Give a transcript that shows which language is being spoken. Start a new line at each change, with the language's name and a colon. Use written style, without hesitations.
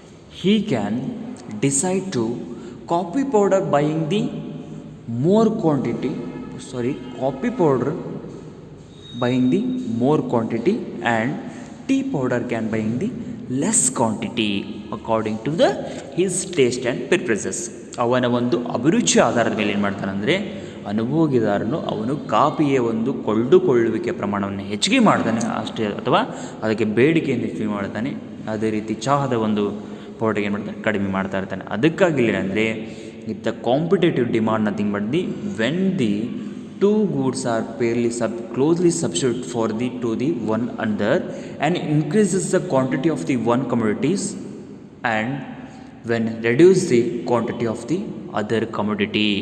English: he can decide to coffee powder buying the more quantity, coffee powder buying the more quantity and tea powder can buying the less quantity according to the his taste and preferences.
Kannada: ಅವನ ಒಂದು ಅಭಿರುಚಿ ಆಧಾರದ ಮೇಲೆ ಏನು ಮಾಡ್ತಾನಂದರೆ ಅನುಭೋಗಿದಾರನು ಅವನು ಕಾಫಿಯ ಒಂದು ಕೊಳ್ಳುವಿಕೆ ಪ್ರಮಾಣವನ್ನು ಹೆಚ್ಚಿಗೆ ಮಾಡ್ತಾನೆ ಅಷ್ಟೇ, ಅಥವಾ ಅದಕ್ಕೆ ಬೇಡಿಕೆಯನ್ನು ಹೆಚ್ಚಿಗೆ ಮಾಡ್ತಾನೆ. ಅದೇ ರೀತಿ ಚಹಾದ ಒಂದು ಪೌಡರ್ಗೆ ಏನು ಮಾಡ್ತಾನೆ ಕಡಿಮೆ ಮಾಡ್ತಾ ಇರ್ತಾನೆ. ಅದಕ್ಕಾಗಿ ಏನಂದರೆ
English: It the competitive demand nothing but the when the two goods are fairly closely substitute for the to the one another and increases the quantity of the one commodities and when reduce the quantity of the other commodity.